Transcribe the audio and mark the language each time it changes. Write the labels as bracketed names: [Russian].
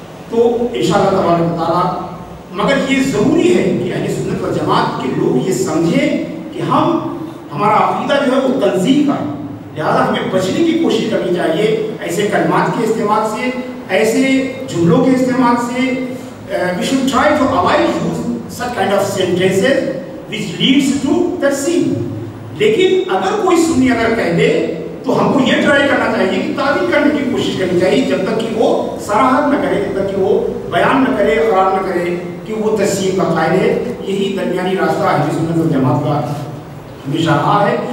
[Urdu] تو انشاءاللہ تبارک و تعالیٰ مگر یہ ضروری ہے کہ اہل سنت والجماعت کے لوگ یہ سمجھیں کہ ہمارا عقیدہ جو ہے وہ تنزیح کا ہے. لہٰذا ہمیں بچنے کی کوشش کرنی چاہیے ایسے کلمات کے استعمال سے، ایسے جملوں کے استعمال سے. [English] we should try to avoid use such kind of sentences which leads to تجسیم. [Urdu] لیکن اگر کوئی سنی اگر کہہ دے تو ہم کو یہ ٹرائی کرنا چاہیے کہ تعبیر کرنے کی کوشش کرنی چاہیے جب تک کہ وہ صراحت نہ کرے، جب تک کہ وہ بیان نہ کرے، اقرار نہ کرے کہ وہ تجسیم کا قائل ہے. یہی درمیانی راستہ اہل سنت والجماعت کا ہمیشہ رہا ہے.